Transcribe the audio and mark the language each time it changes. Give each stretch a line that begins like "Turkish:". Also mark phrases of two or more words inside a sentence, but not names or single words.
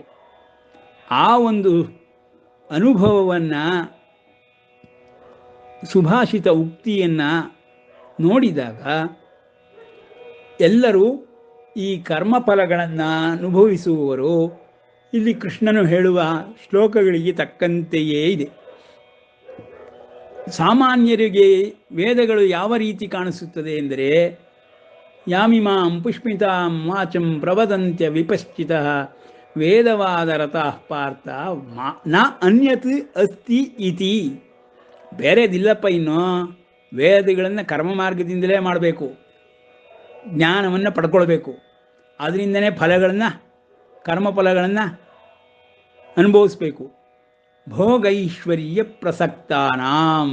Kannada: ಆ ಒಂದು ಅನುಭವವನ್ನು, ಸುಭಾಷಿತ ಉಕ್ತಿಯನ್ನು ನೋಡಿದಾಗ ಎಲ್ಲರೂ ಈ ಕರ್ಮಫಲಗಳನ್ನು ಅನುಭವಿಸುವವರು ಇಲ್ಲಿ ಕೃಷ್ಣನು ಹೇಳುವ ಶ್ಲೋಕಗಳಿಗೆ ತಕ್ಕಂತೆಯೇ ಇದೆ. ಸಾಮಾನ್ಯರಿಗೆ ವೇದಗಳು ಯಾವ ರೀತಿ ಕಾಣಿಸುತ್ತದೆ ಎಂದರೆ,
Sanskrit: ಯಾಮಿಮಾಂ ಪುಷ್ಪಿತಾಂ ವಾಚಂ ಪ್ರವದಂತ್ಯ ವಿಪಶ್ಚಿತಃ ವೇದವಾದರತಃ ಪಾರ್ಥ ನ ಅನ್ಯತ್ ಅಸ್ತಿ ಇತಿ.
Kannada: ಬೇರೆದಿಲ್ಲಪ್ಪ, ಇನ್ನು ವೇದಗಳನ್ನು ಕರ್ಮ ಮಾರ್ಗದಿಂದಲೇ ಮಾಡಬೇಕು, ಜ್ಞಾನವನ್ನು ಪಡ್ಕೊಳ್ಬೇಕು, ಅದರಿಂದನೇ ಫಲಗಳನ್ನು, ಕರ್ಮಫಲಗಳನ್ನು ಅನುಭವಿಸ್ಬೇಕು.
Sanskrit: ಭೋಗೈಶ್ವರ್ಯ ಪ್ರಸಕ್ತಾನಾಂ.